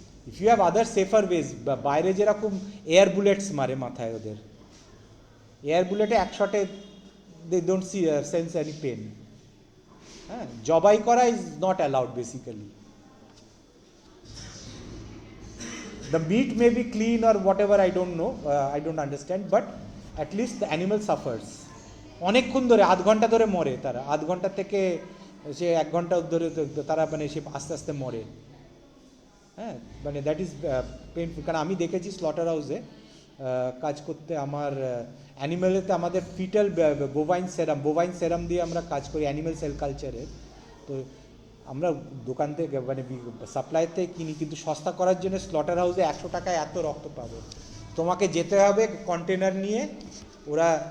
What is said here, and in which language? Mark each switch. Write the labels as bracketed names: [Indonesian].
[English] if you have other safer ways, [Bangla] বাইরে যেরকম air bullets মারে মাথায়, ওদের এয়ার বুলেটে এক শটে [English] They don't see sense any pain. [Bangla] হ্যাঁ, জবাই করা [English] Is not allowed basically. The meat may be clean or whatever, I don't know, I don't understand, but at least the animal suffers. [Bangla] অনেকক্ষণ ধরে আধ ঘন্টা ধরে মরে তারা, আধ ঘন্টা থেকে সে এক ঘন্টা ধরে তারা মানে সে আস্তে আস্তে মরে। হ্যাঁ, মানে [English] that is painful, [Bangla] কারণ আমি দেখেছি স্লটার হাউসে কাজ করতে, আমার অ্যানিমেলেতে আমাদের ফিটাল বোভাইন সেরাম দিয়ে আমরা কাজ করি অ্যানিমেল সেল কালচারের, তো আমরা দোকান থেকে মানে সাপ্লাইতে কিনি, কিন্তু সস্তা করার জন্য স্লটার হাউসে 100 টাকায় এত রক্ত পাবে, তোমাকে যেতে হবে কন্টেনার নিয়ে, ওরা